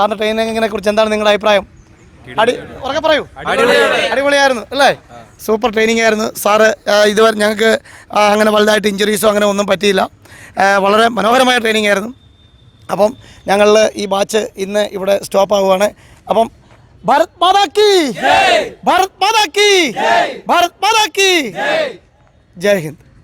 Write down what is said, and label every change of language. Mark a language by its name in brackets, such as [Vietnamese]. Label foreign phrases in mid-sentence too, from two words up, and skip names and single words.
[Malayalam] സാറിൻ്റെ ട്രെയിനിങ്ങിനെ കുറിച്ച് എന്താണ് നിങ്ങളുടെ അഭിപ്രായം? ഉറക്കെ പറയൂ. അടിപൊളിയായിരുന്നു അല്ലേ? സൂപ്പർ ട്രെയിനിങ് ആയിരുന്നു സാറ്. ഇതുവരെ ഞങ്ങൾക്ക് അങ്ങനെ വലുതായിട്ട് ഇഞ്ചുറീസോ അങ്ങനെ ഒന്നും പറ്റിയില്ല. വളരെ മനോഹരമായ ട്രെയിനിങ് ആയിരുന്നു. അപ്പം ഞങ്ങൾ ഈ ബാച്ച് ഇന്ന് ഇവിടെ സ്റ്റോപ്പ് ആവുകയാണ്. [Hindi] അപ്പം भारत माता की जय, भारत माता की जय, भारत माता की जय, जय हिंद.